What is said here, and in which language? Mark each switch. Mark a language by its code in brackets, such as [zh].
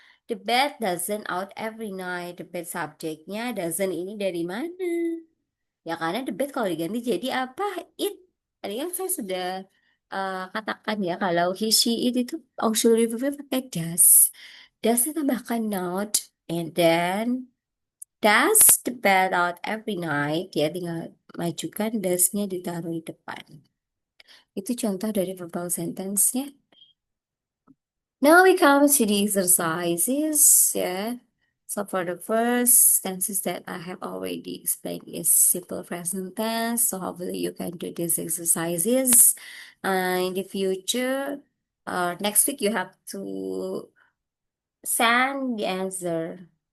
[en] The bed doesn't out every night. [id] The bed subjeknya doesn't ini dari mana? Ya karena the bed kalau diganti jadi apa? It. Tadi kan saya sudah katakan ya kalau he, she, it itu auxiliary verbnya pakai does. Does-nya tambahkan not, [en] and then does the bed out every night. [id] Ya tinggal majukan does-nya ditaruh di depan. Itu contoh dari verbal sentence-nya. [en] Now we come to the exercises. Yeah. So for the first tenses that I have already explained is simple present tense. So hopefully you can do these exercises in the future. Next week you have to send the answer.